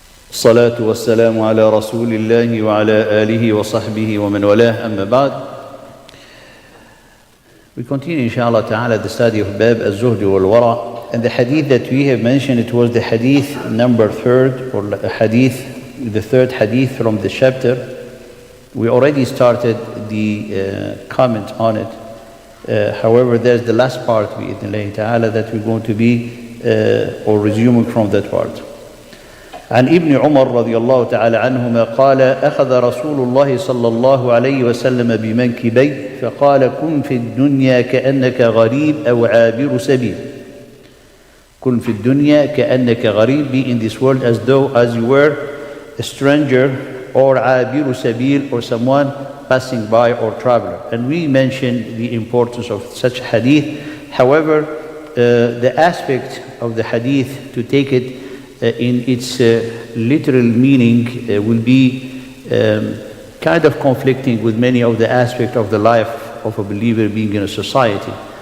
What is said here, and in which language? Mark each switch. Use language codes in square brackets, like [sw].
[ar] الصلاة والسلام على رسول الله وعلى آله وصحبه ومن والاه أما بعد. [en] We continue inshallah ta'ala the study of Bab al-Zuhud Waraa, and the hadith that we have mentioned, it was the hadith number 3rd, or the third hadith from the chapter. We already started the comment on it. However, there's the last part bi'idhnillahi ta'ala that we're going to be or resuming from that part. [ar] عن ابن عمر رضي الله تعالى عنهما قال أخذ رسول الله صلى الله عليه وسلم بمنكبيه فقال كن في الدنيا كأنك غريب أو عابر سبيل. كن في الدنيا كأنك غريب, [en] be in this world as you were a stranger, or [ar] عابر سبيل, [en] or someone passing by or traveler. And we mentioned the importance of such hadith. However, the aspect of the hadith, to take it in its literal meaning, will be kind of conflicting with many of the aspects of the life of a believer being in a society.